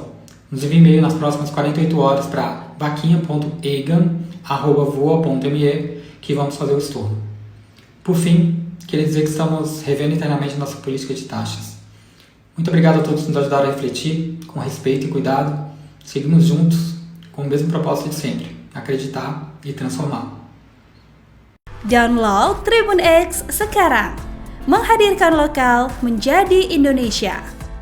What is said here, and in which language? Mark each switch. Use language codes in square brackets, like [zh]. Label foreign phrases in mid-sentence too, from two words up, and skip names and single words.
[pt] Nos envie e-mail nas próximas 48 horas para vaquinha.egan@voa.me que vamos fazer o estorno. Por fim, queria dizer que estamos revendo internamente nossa política de taxas. Muito obrigado a todos que nos ajudaram a refletir, com respeito e cuidado. Seguimos juntos com o mesmo propósito de sempre, acreditar e transformar. [id] Download Tribun X sekarang, menghadirkan lokal menjadi Indonesia.